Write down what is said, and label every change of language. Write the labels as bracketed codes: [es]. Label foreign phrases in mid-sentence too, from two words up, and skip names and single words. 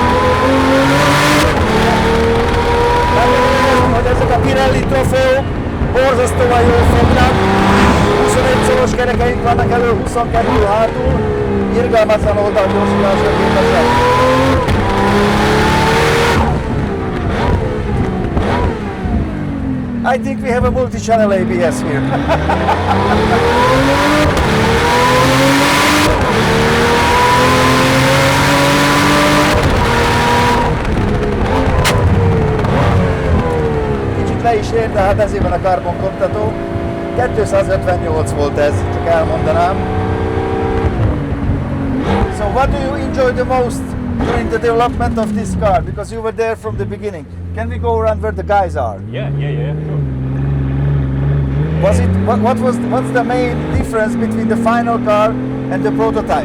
[hu] Remélem, hogy ezek a Pirelli trofeók borzasztóan jól fognak. 21 szoros kerekeink vannak elő, 22 hátul, irgalmatlan oldalgyorsulásra képesek. [en] I think we have a multi-channel ABS here. [hu] Kicsit le is ér, de hát ezért van a karbonkoptató. 258 volt ez, csak elmondanám. [en] So what do you enjoy the most during the development of this car? Because you were there from the beginning. Can we go around where the guys are? Yeah, sure. Was it what's the main difference between the final car and the prototype?